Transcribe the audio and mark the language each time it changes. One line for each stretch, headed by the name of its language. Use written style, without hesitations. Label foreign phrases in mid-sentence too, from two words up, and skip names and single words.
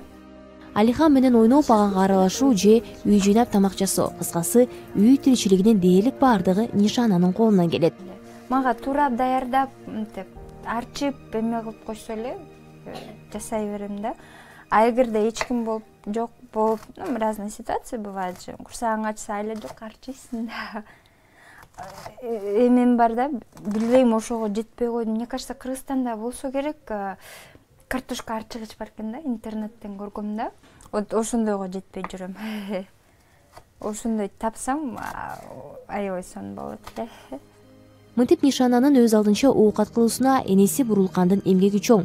Kyrgyz: Алихан менен ойноп баганга аралашуу же үй жыйнап тамак жасоо, кыскасы үй тиричилигинин дээрлик бардыгы Нишананын колунан келет. Мага туурап даярдап, арчып эме кылып койсо эле жасай берем да. А эгерде эч ким жок болуп,
Russian: разные ситуации бывает же.
Kyrgyz: Курсагың ачса айла жок арчыйсың да. Эмем бар да, билбейм ошого жетпей койдум.
Russian: Мне кажется,
Kyrgyz: Кыргызстанда болсо керек, картошка арчыгыч бар экен да, интернеттен көргөм да. Вот ошондойго жетпей жүрөм. Ошондой тапсам, аябай сонун болот эле. Мынтип Нишананын өз алдынча оокат кылуусуна энеси Бурулкандын эмгеги чоң.